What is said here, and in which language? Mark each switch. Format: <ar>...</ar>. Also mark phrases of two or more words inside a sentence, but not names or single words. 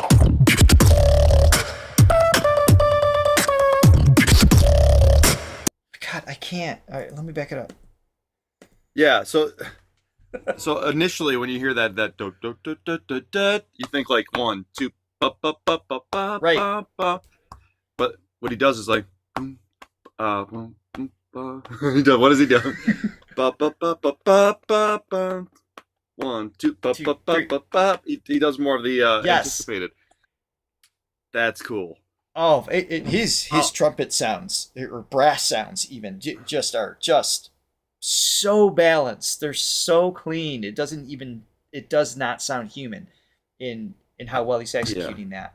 <en>God, I can't. All right, let me back it up. Yeah, so initially when you hear that do, do, do, do, do, do, you think like 1, 2, ba, ba, ba, ba, ba, Right. ba, ba. But what he does is like ba. He does, what does he do? Ba, ba, ba, ba, ba, ba, ba. 1, 2, ba, Two, ba, ba, three. ba, ba. He does more of the Yes. anticipated. That's cool. Oh, his trumpet sounds or brass sounds even just are just so balanced. They're so clean. It does not sound human in how well he's executing that.</en>